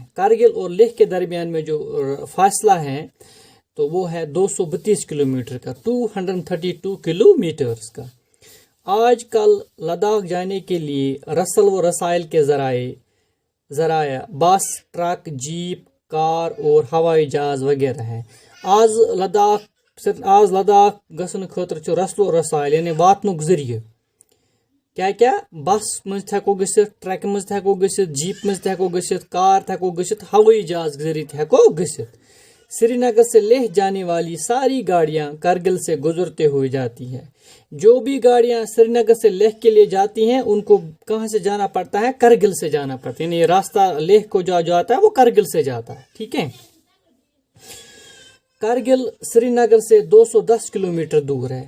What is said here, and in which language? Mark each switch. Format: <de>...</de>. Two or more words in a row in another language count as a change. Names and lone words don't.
<ur>کارگل اور لیہ کے درمیان میں جو فاصلہ ہے تو وہ ہے 232 کلومیٹر کا، 232 کلومیٹرز کا۔ آج کل لداخ جانے کے لیے رسل و رسائل کے ذرائع بس، ٹرک، جیپ، کار اور ہوائی جہاز وغیرہ ہیں۔</ur> <ks>آز لداخ گژھن خاطر چھُ رسل و رسائل یعنی واتنُک ذریعہ کیا بس مز ہیکو گژھِتھ، ٹرک مز ہیکو گژھِتھ، جیپ مز ہیکو گژھِتھ، کار ہیکو گژھِتھ، ہوٲئی جہاز ذریعہ ہیکو گژھِتھ۔</ks> <ur>سری نگر سے لیہ جانے والی ساری گاڑیاں کرگل سے گزرتے ہوئے جاتی ہیں۔ جو بھی گاڑیاں سری نگر سے لیہ کے لیے جاتی ہیں ان کو کہاں سے جانا پڑتا ہے؟ کرگل سے جانا پڑتا ہے، یعنی یہ راستہ لیہ کو جو جاتا ہے وہ کرگل سے جاتا ہے۔ ٹھیک ہے، کرگل سری نگر سے 210 کلومیٹر دور ہے۔</ur>